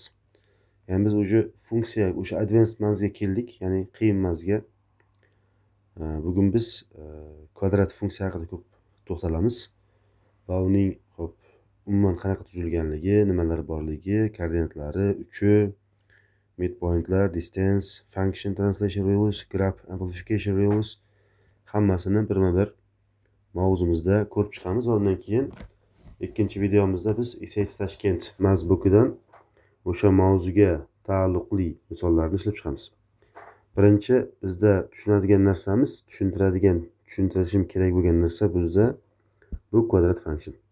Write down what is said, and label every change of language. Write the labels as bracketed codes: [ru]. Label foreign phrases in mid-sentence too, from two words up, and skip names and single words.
[uz] Ya'ni biz funksiya, advanced mazga keldik, ya'ni qiyin mazga. Bugun biz kvadrat funksiya haqida ko'p to'xtalamiz va uning umuman qanaqa tuzilganligi, nimalar borligi, koordinatlari, uchi, midpointlar, [en] distance, function translation rules, graph amplification rules [uz] hammasini birma-bir mavzumizda ko'rib chiqamiz. Undan keyin ikkinchi videomizda biz ECS Tashkent mazbukidan o'sha mavzuga taalluqli misollarni ishlab chiqamiz. Birinchi bizda tushunadigan narsamiz, tushuntirishim kerak bo'lgan narsa bizda bu kvadrat function.